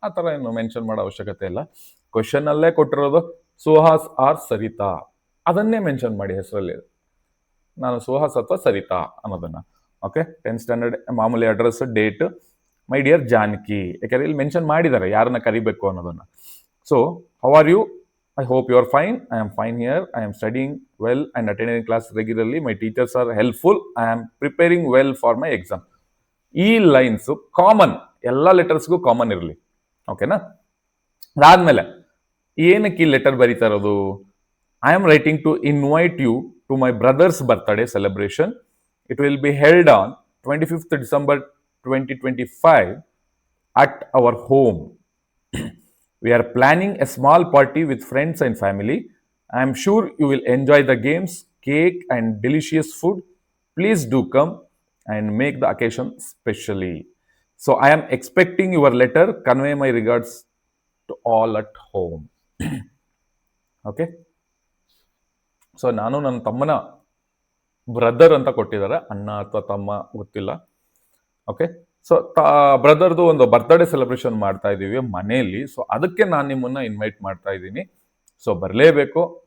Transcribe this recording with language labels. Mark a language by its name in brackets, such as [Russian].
[Kannada] ಆ ಥರ ಏನು ಮೆನ್ಷನ್ ಮಾಡೋ ಅವಶ್ಯಕತೆ ಇಲ್ಲ. ಕ್ವಶನ್ ಅಲ್ಲೇ ಕೊಟ್ಟಿರೋದು ಸುಹಾಸ್ ಆರ್ ಸರಿತಾ, ಅದನ್ನೇ ಮೆನ್ಷನ್ ಮಾಡಿ ಹೆಸರಲ್ಲಿ, ನಾನು ಸುಹಾಸ್ ಅಥವಾ ಸರಿತಾ ಅನ್ನೋದನ್ನ. ಓಕೆ, 10th ಸ್ಟ್ಯಾಂಡರ್ಡ್, ಮಾಮೂಲಿ address, date, [English] my dear [Kannada] Janaki, ಯಾಕಂದ್ರೆ ಇಲ್ಲಿ ಮೆನ್ಷನ್ ಮಾಡಿದ್ದಾರೆ ಯಾರನ್ನ ಕರಿಬೇಕು ಅನ್ನೋದನ್ನ. [English] So how are you? I hope you are fine. I am fine here. I am studying well and attending class regularly. My teachers are helpful. I am preparing well for my exam. [Kannada] ಈ lines common, ಎಲ್ಲ ಲೆಟರ್ಸ್ಗೂ common ಇರಲಿ, ಓಕೆನಾ. ಅದಾದ್ಮೇಲೆ ಏನಕ್ಕೆ ಈ letter ಬರೀತಾ ಇರೋದು? [English] I am writing to invite you to my brother's birthday celebration. It will be held on 25th December 2025 at our home. We are planning a small party with friends and family. I am sure you will enjoy the games, cake, and delicious food. Please do come and make the occasion specially. So I am expecting your letter. Convey my regards to all at home. [Kannada] Okay, so ನಾನು ನನ್ನ ತಮ್ಮನ brother ಅಂತ ಕೊಟ್ಟಿದ್ದಾರೆ, ಅಣ್ಣ ಅಥವಾ ತಮ್ಮ ಗೊತ್ತಿಲ್ಲ. Okay, so ಬ್ರದರ್ದು ಒಂದು ಬರ್ತ್ಡೇ ಸೆಲೆಬ್ರೇಷನ್ ಮಾಡ್ತಾ ಇದ್ದೀವಿ ಮನೆಯಲ್ಲಿ. ಸೊ ಅದಕ್ಕೆ ನಾನು ನಿಮ್ಮನ್ನ ಇನ್ವೈಟ್ ಮಾಡ್ತಾ ಇದ್ದೀನಿ. ಸೊ ಬರಲೇಬೇಕು.